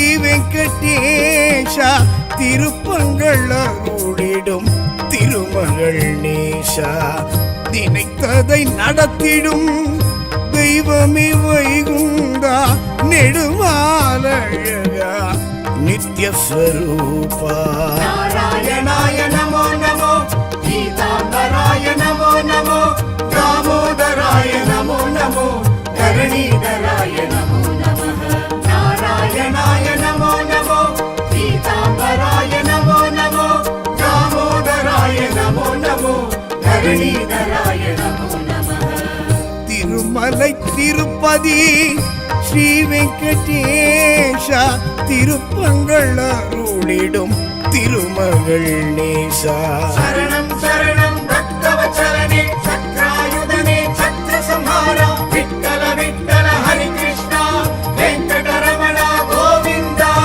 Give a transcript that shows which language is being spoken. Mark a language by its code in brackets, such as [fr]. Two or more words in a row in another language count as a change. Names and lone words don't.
[ta] வெங்கடேஷ திருப்பங்கள் அருளிடும் திருமகள் நேசா நினைத்ததை நடத்திடும் தெய்வமே வைகுந்தா நெடுமாலழகா நித்யஸ்வரூபா [sa] నారాయణాయ నమో నమో గీతాంబరాయ నమో నమో దామోదరాయ నమో నమో ధరణీధరాయ నమో నమః నారాయణాయ నమో నమో గీతాంబరాయ నమో నమో దామోదరాయ నమో నమో ధరణీధరాయ నమో నమః [ta] திருமலை திருப்பதி ஸ்ரீ வெங்கடேஷ திருப்பங்கள் அருளிடும் திருமகள் நேசா [te] శరణం శరణం భక్తవచలనే చక్రాయుధనే ఛత్ర సంహార విఠ్ఠల విఠ్ఠల హరి కృష్ణ వెంకటరమణ గోవింద